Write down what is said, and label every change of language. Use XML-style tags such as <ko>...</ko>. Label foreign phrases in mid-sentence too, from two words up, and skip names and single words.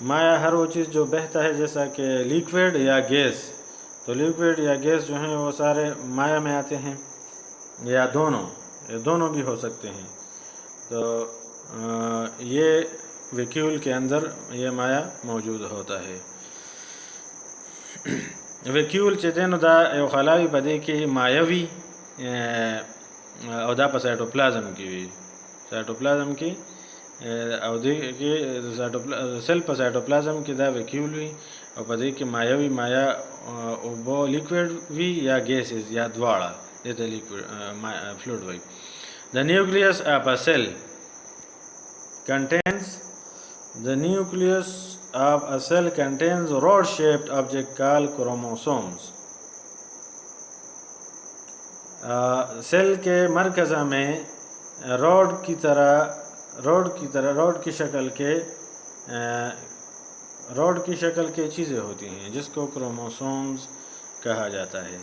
<ur>مایع ہر وہ چیز جو بہتا ہے جیسا کہ لیکوڈ یا گیس، تو لیکوڈ یا گیس جو ہیں وہ سارے مایع میں آتے ہیں، یا دونوں بھی ہو سکتے ہیں۔ تو یہ ویکیول کے اندر یہ مایع موجود ہوتا ہے۔</ur> <ps>ویکیول چې دی نو دا یو خلاوي په دې کې مایع وي او دا په سایټوپلازم کې وي، سایټوپلازم کې او دې کې سیل په سایټوپلازم کې دا ویکیول وي او په دې کې مایع وي، مایع اوبه لیکوډ وي یا گیسز یا دواړه، دې ته</ps> <en>liquid fluid</en> <ps>وایي۔</ps> <en>The nucleus of a cell contains The nucleus of a cell contains rod-shaped object called chromosomes.</en> <ur>سیل کے مرکزہ میں روڈ کی شکل کے چیزیں ہوتی ہیں جس کو کروموسومز کہا جاتا ہے۔</ur>